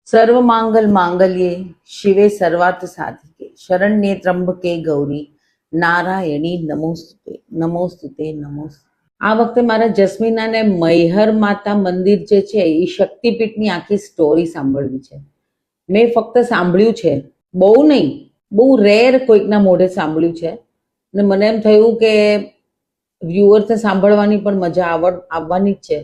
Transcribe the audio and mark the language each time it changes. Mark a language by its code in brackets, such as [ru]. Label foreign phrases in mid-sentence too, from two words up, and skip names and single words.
[sa] सर्व मांगल मांगल्ये शिवे सर्वार्थ साधिके शरण्ये त्र्यंबके गौरी नारायणी नमोस्तुते नमोस्तुते नमोस्तुते। [gu] આ વખતે મારા જસ્મીનાને મૈહર માતા મંદિર જે છે એ શક્તિપીઠની આખી સ્ટોરી સાંભળવી છે। મેં ફક્ત સાંભળ્યું છે, બહુ નહીં, બહુ રેર કોઈકના મોઢે સાંભળ્યું છે અને મને એમ થયું કે વ્યુઅર્સને સાંભળવાની પણ મજા આવવાની જ છે।